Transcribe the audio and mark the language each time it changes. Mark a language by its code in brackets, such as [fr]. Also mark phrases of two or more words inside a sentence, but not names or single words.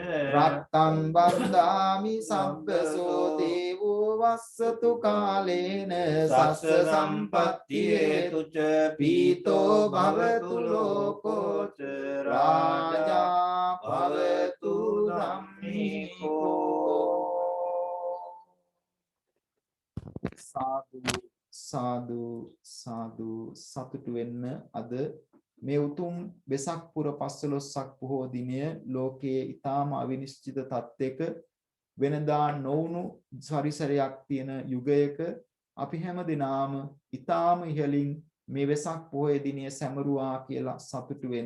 [pi] රත්තං වන්දාමි සබ්බසෝ දේවෝ වස්සතු කාලේන සස්ස සම්පත්ති හේතුච පීතෝ භවතු ලෝකෝච රාජා භවතු ධම්මිකෝ. [si] සාදු සාදු සාදු සතුටු වෙන්න. අද මේ උතුම් වෙසක් පුර 15ක් පොහෝ දිනය ලෝකයේ ඊටාම අවිනිශ්චිත තත්ත්වයක වෙනදා නොවුණු සරිසරයක් තියෙන යුගයක අපි හැම දිනාම ඊටාම ඉහළින් මේ වෙසක් පොහොය දිනය සැමරුවා කියලා සතුටු වෙන්න.